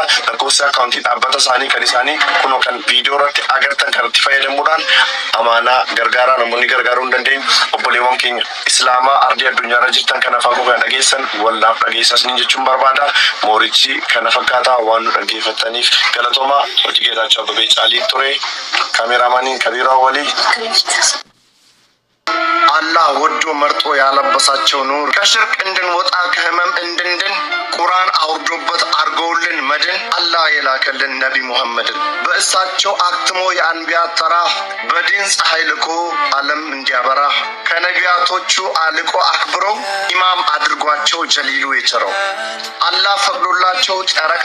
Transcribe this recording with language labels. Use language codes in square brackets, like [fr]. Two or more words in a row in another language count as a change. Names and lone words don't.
[om] Lakkoofsa akkaawuntii dhaabbata isaanii kan isaanii kunoo kan viidiyoo irratti agartan kanatti fayyadamuudhaan amaanaa gargaaraa namoonni gargaaruu hin dandeenye obboleewwan keenya islaamaa ardii addunyaarra jirtan kana fagoo kana dhageessan wallaaf dhageessas niin jechuun barbaada. Moorichi kana fakkaataa waan nu dhaggeeffataniif galatoomaa. Hojii Geetaachoo Ababee Caalii ture kaameraamaaniin Kabiraa walii [am] አላህ ወዶ መርጦ ያለበሳቸው ኑር ከሽርክ እንድንወጣ ከህመም እንድንድን ቁርአን አውርዶበት አርገውልን መድን አላህ የላከልን ነቢ ሙሐመድን በእሳቸው አክትሞ የአንቢያት ተራ በዲን ፀሐይ ልኮ ዓለም እንዲያበራ ከነቢያቶቹ አልቆ አክብሮ ኢማም አድርጓቸው ጀሊሉ የቸረው አላህ ፈቅዶላቸው ጨረቃ